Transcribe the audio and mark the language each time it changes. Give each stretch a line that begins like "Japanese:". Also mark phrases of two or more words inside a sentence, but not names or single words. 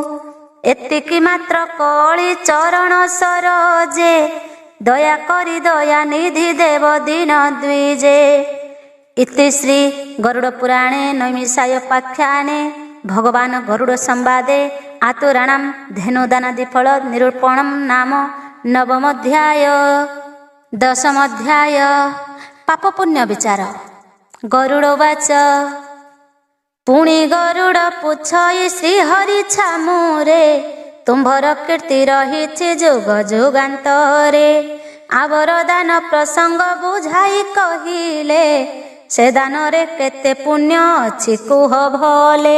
Odia: ଏତିକି ମାତ୍ର କଳି ଚରଣ ସରୋଜେ, ଦୟା କରି ଦୟା ନିଧି ଦେବ ଦିନ ଦ୍ୱିଜେ।
Sanskrit: ଇତି ଶ୍ରୀ ଗରୁଡ଼ ପୁରାଣେ ନୈମିଷାୟ ପାଖ୍ୟାନେ ଭଗବାନ ଗରୁଡ଼ ସମ୍ବାଦେ आतुराणां धेनुदानादिफल निरूपणं नाम नवमोऽध्याय। दशमोऽध्याय पाप पुण्य विचार।
Odia: गरुडोवाच पुଣି ଗରୁଡ଼ ପୁଛଇ ଶ୍ରୀହରି ଛାମୁରେ ତୁମ୍ଭର କୀର୍ତ୍ତି ରହିଛି ଯୁଗ ଯୁଗାନ୍ତରେ। ଆବରଦାନ ପ୍ରସଙ୍ଗ ବୁଝାଇ କହିଲେ ସେ ଦାନରେ କେତେ ପୁଣ୍ୟ ଅଛି କୁହ ଭଲେ।